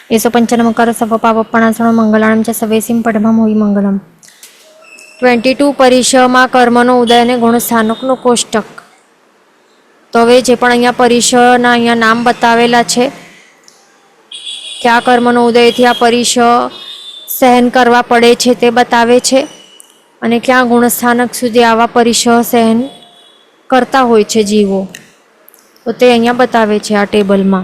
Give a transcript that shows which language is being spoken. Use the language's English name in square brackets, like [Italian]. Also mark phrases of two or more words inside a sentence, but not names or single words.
[Prakrit languages] येसो पंचनमकार सपपावपणासण मंगलाणं च सवेसिं पठमं होई मंगलम। [Gujarati] 22 પરિશમાં કર્મનો ઉદય અને ગુણસ્થાનકનું કોષ્ટક। તો હવે જે પણ અહીંયા પરિશના અહીંયા નામ બતાવેલા છે કે આ કર્મનો ઉદયથી આ પરિશ સહન કરવા પડે છે તે બતાવે છે, અને ક્યાં ગુણસ્થાનક સુધી આવા પરિશ સહન કરતા હોય છે જીવો, તો તે અહીંયા બતાવે છે આ ટેબલમાં।